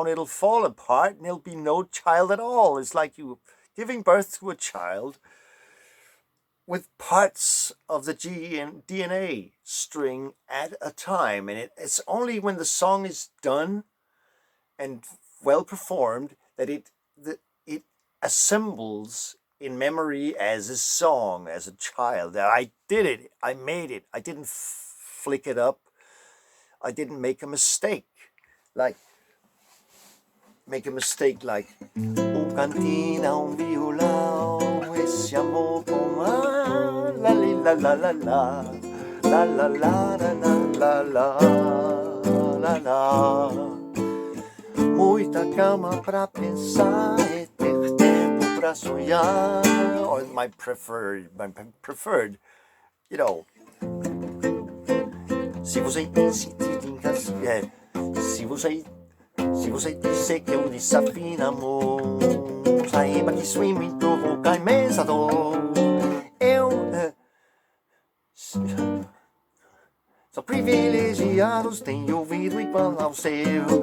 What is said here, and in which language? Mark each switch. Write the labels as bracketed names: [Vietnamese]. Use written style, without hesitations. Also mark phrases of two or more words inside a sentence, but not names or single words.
[English] It'll fall apart, and there'll be no child at all. It's like you giving birth to a child with parts of the DNA string at a time, and it's only when the song is done and well performed that it assembles in memory as a song, as a child. I did it. I made it. I didn't flick it up. I didn't make a mistake. Like [Portuguese] un cantina, un violão, esse amor com a la li la la [English] la la la la la la la la la. [Portuguese] Muita calma pra pensar e ter tempo pra sonhar. [English] Or my preferred, you know. [Portuguese] Se você insistir em casar, se você disser que eu desafio amor, saiba que isso me provoca imensa dor. Eu sou privilegiado, tenho ouvido igual ao seu.